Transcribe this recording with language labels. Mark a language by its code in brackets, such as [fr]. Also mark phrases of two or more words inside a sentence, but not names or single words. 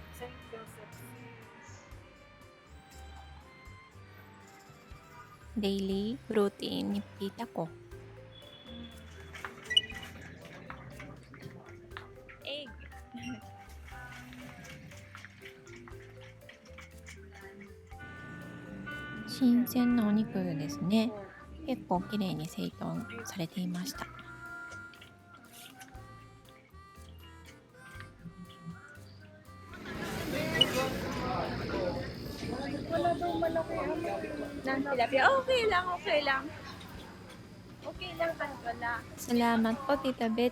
[tl] Saint Joseph. [en] Daily routine [tl] ni tita ko. Egg. [ja] 新鮮なお肉ですね。結構きれいに整頓されていました。 [tl] Wala daw malaki ang Ng tilapia. Okay lang, okay lang. Okay lang kan wala. Salamat po, Tita Beth.